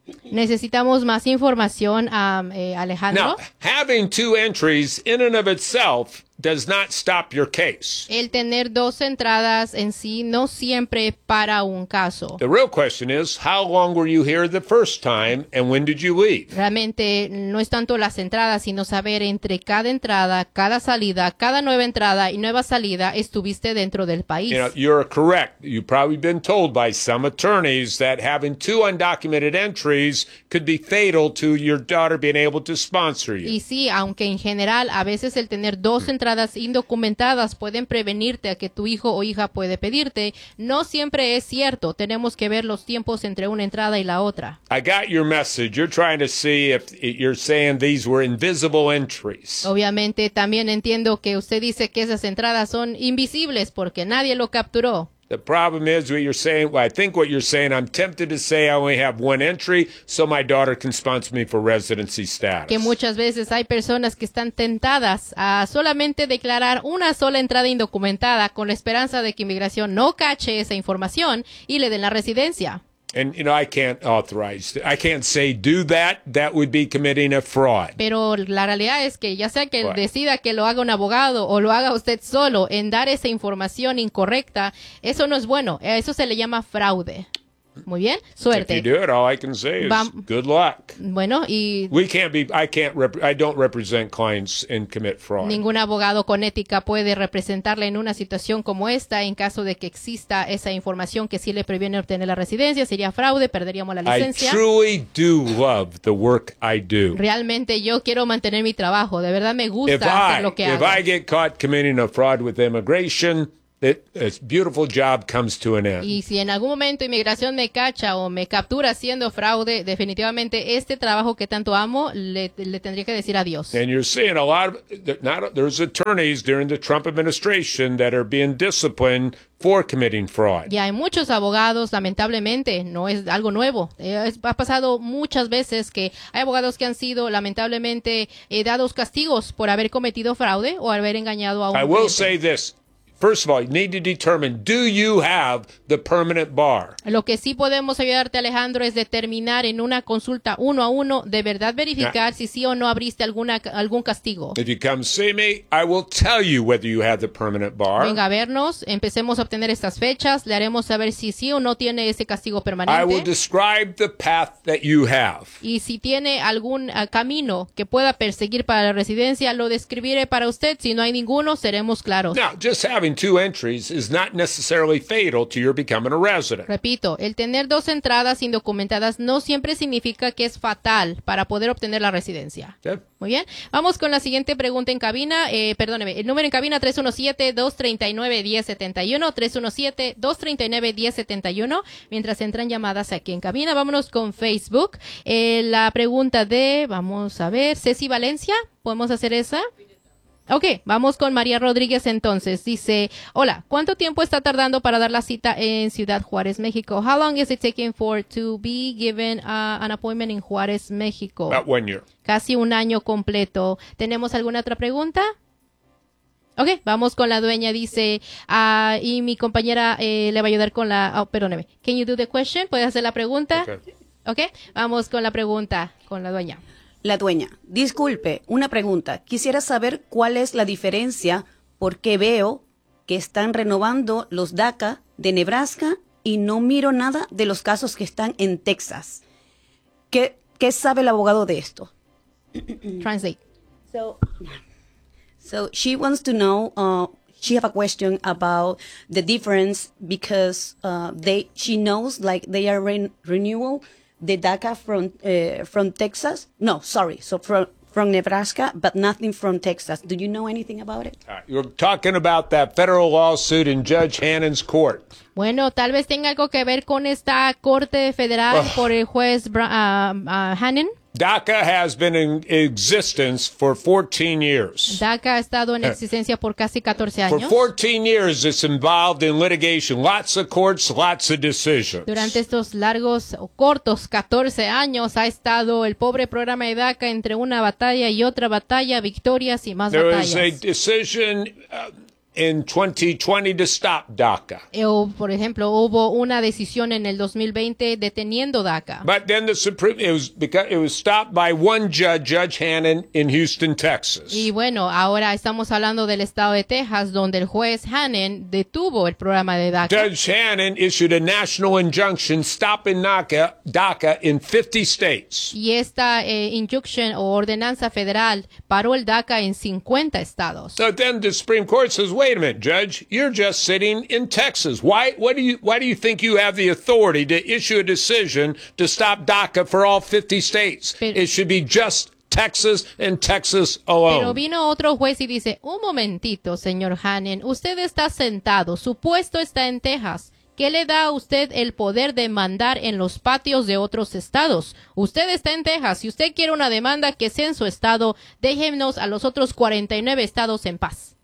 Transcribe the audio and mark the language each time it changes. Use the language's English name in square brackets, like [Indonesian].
[Spanish] Necesitamos más información, Alejandro. [English] Now, having 2 entries in and of itself does not stop your case. [Spanish] El tener 2 entradas en sí no siempre para un caso. [English] The real question is, how long were you here the first time and when did you leave? [Spanish] Realmente no es tanto las entradas, sino saber entre cada entrada, cada salida, cada nueva entrada y nueva salida, estuviste dentro del país. [English] You know, you're correct. You've probably been told by some attorneys that having 2 undocumented entries could be fatal to your daughter being able to sponsor you. [Spanish] Y sí, aunque en general, a veces el tener 2 entradas indocumentadas pueden prevenirte a que tu hijo o hija puede pedirte. No siempre es cierto. Tenemos que ver los tiempos entre una entrada y la otra. [English] I got your message. You're trying to see if you're saying these were invisible entries. [Spanish] Obviamente, también entiendo que usted dice que esas entradas son invisibles porque nadie lo capturó. [English] The problem is what you're saying, well, I think what you're saying, I'm tempted to say I only have 1 entry so my daughter can sponsor me for residency status. [Spanish] Que muchas veces hay personas que están tentadas a solamente declarar una sola entrada indocumentada con la esperanza de que inmigración no cache esa información y le den la residencia. [English] And, you know, I can't authorize, I can't say do that, that would be committing a fraud. [Spanish] Pero la realidad es que ya sea que right. Decida que lo haga un abogado o lo haga usted solo en dar esa información incorrecta, eso no es bueno, eso se le llama fraude. Muy bien, suerte. [English] If you do it, all I can say is good luck. [Spanish] Bueno, y... [English] I don't represent clients and commit fraud. [Spanish] Ningún abogado con ética puede representarle en una situación como esta en caso de que exista esa información que sí le previene obtener la residencia. Sería fraude, perderíamos la licencia. [English] I truly do love the work I do. [Spanish] Realmente yo quiero mantener mi trabajo. De verdad me gusta hacer lo que hago. [English] If I get caught committing a fraud with immigration, This beautiful job comes to an end. [Spanish] Y si en algún momento inmigración me cacha o me captura haciendo fraude, definitivamente este trabajo que tanto amo le tendría que decir adiós. [English] And you're seeing a lot of, there's attorneys during the Trump administration that are being disciplined for committing fraud. [Spanish] Y hay muchos abogados, lamentablemente, no es algo nuevo. Ha pasado muchas veces que hay abogados que han sido lamentablemente dados castigos por haber cometido fraude o haber engañado a un cliente. [English] I will say this. First of all, you need to determine, do you have the permanent bar? [Spanish] Lo que sí podemos ayudarte, Alejandro, es determinar en una consulta uno a uno, de verdad verificar si sí o no abriste algún castigo. [English] If you come see me, I will tell you whether you have the permanent bar. [Spanish] Venga a vernos, empecemos a obtener estas fechas, le haremos saber si sí o no tiene ese castigo permanente. [English] I will describe the path that you have. [Spanish] Y si tiene algún camino que pueda perseguir para la residencia, lo describiré para usted. Si no hay ninguno, seremos claros. [English] Now, just having two entries is not necessarily fatal to your becoming a resident. [Spanish] Repito, el tener dos entradas indocumentadas no siempre significa que es fatal para poder obtener la residencia. [English] Okay. [Spanish] Muy bien. Vamos con la siguiente pregunta en cabina. Perdóneme, el número en cabina 317-239-1071, 317-239-1071. Mientras entran llamadas aquí en cabina, vámonos con Facebook. La pregunta de, vamos a ver, Ceci Valencia, ¿podemos hacer esa? Ok, vamos con María Rodríguez entonces. Dice, hola, ¿cuánto tiempo está tardando para dar la cita en Ciudad Juárez, México? [English] How long is it taking for to be given an appointment in Juárez, México? About 1 year. [Spanish] Casi un año completo. ¿Tenemos alguna otra pregunta? Ok, vamos con la dueña, dice, y mi compañera le va a ayudar con la, oh, perdóneme. [English] Can you do the question? [Spanish] ¿Puedes hacer la pregunta? Ok, vamos con la pregunta con la dueña. La dueña, disculpe, una pregunta. Quisiera saber cuál es la diferencia porque veo que están renovando los DACA de Nebraska y no miro nada de los casos que están en Texas. ¿Qué sabe el abogado de esto? [English] Translate. So she wants to know, she have a question about the difference because she knows like they are renewal. The DACA from Texas? No, sorry. So from Nebraska, but nothing from Texas. Do you know anything about it? You're talking about that federal lawsuit in Judge Hannon's court. [Spanish] Bueno, tal vez tenga algo que ver con esta corte federal por el juez Hannon. [English] DACA has been in existence for 14 years. [Spanish] DACA ha estado en existencia por casi 14 años. [English] For 14 years, it's involved in litigation. Lots of courts, lots of decisions. [Spanish] Durante estos largos o cortos 14 años, ha estado el pobre programa de DACA entre una batalla y otra batalla, victorias y más [English] There [Spanish] batallas. [English] There was a decision in 2020 to stop DACA. [Spanish] Por ejemplo, hubo una decisión en el 2020 deteniendo DACA. [English] But then the Supreme, it was stopped by one judge, Judge Hannon, in Houston, Texas. [Spanish] Y bueno, ahora estamos hablando del estado de Texas, donde el juez Hannon detuvo el programa de DACA. [English] Judge Hannon issued a national injunction stopping DACA in 50 states. [Spanish] Y esta injunction o ordenanza federal paró el DACA en 50 estados. [English] So then the Supreme Court says, wait a minute, Judge, you're just sitting in Texas. Why do you think you have the authority to issue a decision to stop DACA for all 50 states? It should be just Texas and Texas alone. [Spanish] Pero vino otro juez y dice, un momentito, señor Hannon, usted está sentado, su puesto está en Texas. ¿Qué le da a usted el poder de mandar en los patios de otros estados? Usted está en Texas. Si usted quiere una demanda, que sea en su estado, déjenos a los otros 49 estados en paz.